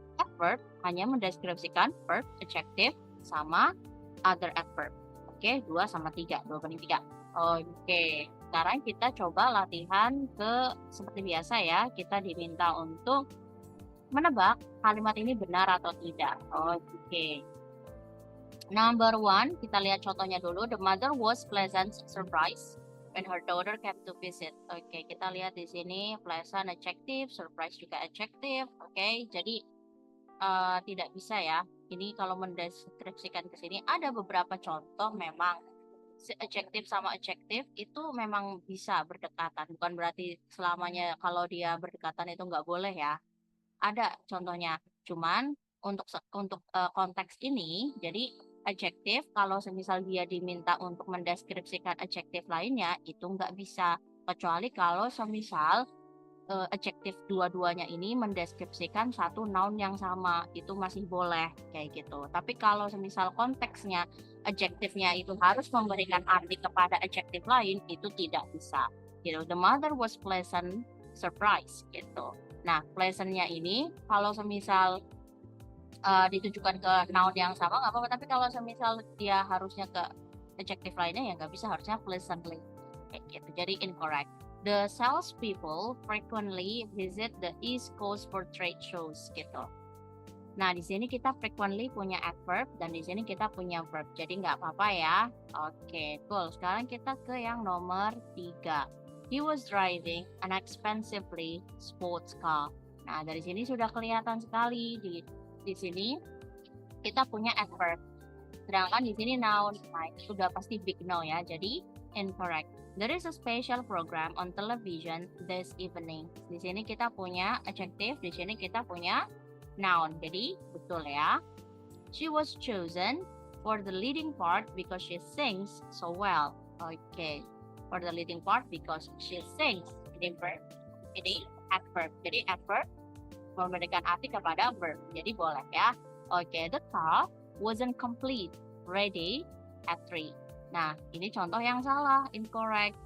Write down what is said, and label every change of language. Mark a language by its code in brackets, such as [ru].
[id] Adverb hanya mendeskripsikan verb, adjective, sama other adverb. Oke, 2 sama 3, 2 banding 3. Oke, sekarang kita coba latihan seperti biasa ya. Kita diminta untuk menebak kalimat ini benar atau tidak. Oke. Number 1, kita lihat contohnya dulu. [en] The mother was pleasant surprise when her daughter came to visit. [id] Oke, kita lihat di sini pleasant adjective, surprise juga adjective. Oke, jadi tidak bisa ya. Ini kalau mendeskripsikan ke sini ada beberapa contoh memang adjective sama adjective itu memang bisa berdekatan. Bukan berarti selamanya kalau dia berdekatan itu nggak boleh ya. Ada contohnya. Cuman untuk konteks ini, jadi adjective kalau semisal dia diminta untuk mendeskripsikan adjective lainnya itu nggak bisa. Kecuali kalau semisal adjektif dua-duanya ini mendeskripsikan satu noun yang sama, itu masih boleh kayak gitu. Tapi kalau semisal konteksnya adjektifnya itu harus memberikan arti kepada adjektif lain, itu tidak bisa. Gitu. [en] The mother was pleasant surprise gitu. [id] Nah, pleasant-nya ini kalau semisal ditujukan ke noun yang sama nggak apa-apa, tapi kalau semisal dia harusnya ke adjektif lainnya ya nggak bisa, harusnya pleasantly kayak gitu. Jadi [en] incorrect. The salespeople frequently visit the East Coast for trade shows gitu. [id] Nah, di sini kita frequently punya adverb dan di sini kita punya verb. Jadi nggak apa-apa ya. Oke, cool. Sekarang kita ke yang nomor 3. [en] He was driving an expensively sports car. [id] Nah, dari sini sudah kelihatan sekali di sini kita punya adverb. Sedangkan di sini noun. Nah, itu sudah pasti [en] big no [id] ya. Jadi incorrect. [en] There is a special program on television this evening. [id] Di sini kita punya adjective, di sini kita punya noun. Jadi betul ya. [en] She was chosen for the leading part because she sings so well. Okay. For the leading part because she sings. [id] Ini verb. Ini adverb. Jadi adverb memberikan arti kepada verb. Jadi boleh ya. Okay. [en] The car wasn't complete, ready at 3. [id] Nah, ini contoh yang salah, incorrect.